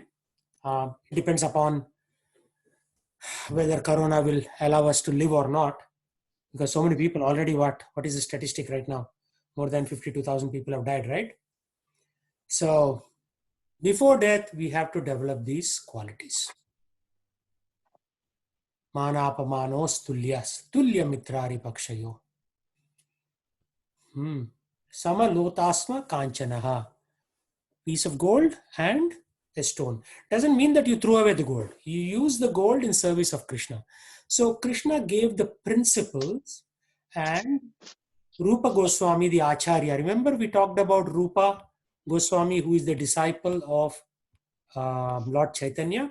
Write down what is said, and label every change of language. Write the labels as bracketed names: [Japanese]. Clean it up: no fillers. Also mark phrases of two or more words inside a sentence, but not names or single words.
[English] It depends upon whether Corona will allow us to live or not. Because so many people already, what is the statistic right now? More than 52,000 people have died, right? So before death, we have to develop these qualities. [Sanskrit] Manapamanos tulyas, tulya mitrari pakshayo. Samalotasma kanchanaha. [English] Piece of gold and a stone. Doesn't mean that you throw away the gold. You use the gold in service of Krishna. So Krishna gave the principles, and Rupa Goswami, the Acharya. Remember we talked about Rupa Goswami, who is the disciple of Lord Chaitanya.